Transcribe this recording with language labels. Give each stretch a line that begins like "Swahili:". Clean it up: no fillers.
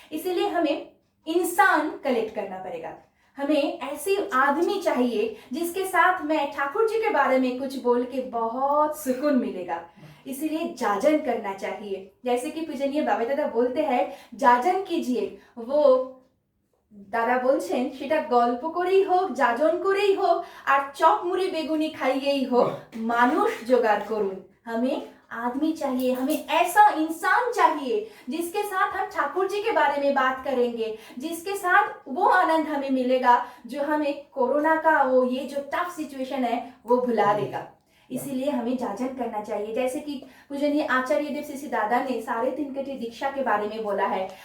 Hindi: इसीलिए हमें इंसान कलेक्ट करना पड़ेगा। हमें ऐसे आदमी चाहिए जिसके साथ मैं ठाकुर जी के बारे में कुछ बोल के बहुत सुकून मिलेगा। इसीलिए जाजन करना चाहिए। जैसे कि पूजनीय बाबा दादा बोलते हैं, जाजन कीजिए।
Bangla: वो दादा बोलছেন সেটা গল্প করেই হোক, যাজন করেই হোক, আর চপ মুড়ি বেগুনি খাইয়েই হোক, মানুষ জোগাড় করুন।
Hindi: हमें आदमी चाहिए, हमें ऐसा इंसान चाहिए जिसके साथ हम ठाकुर जी के बारे में बात करेंगे, जिसके साथ वो आनंद हमें मिलेगा जो हमें कोरोना का वो ये जो टफ सिचुएशन है वो भुला देगा। इसीलिए हमें जाजन करना चाहिए। जैसे कि पूजनीय आचार्य देव श्री दादा ने 3.5 कोटि दीक्षा के बारे में बोला है।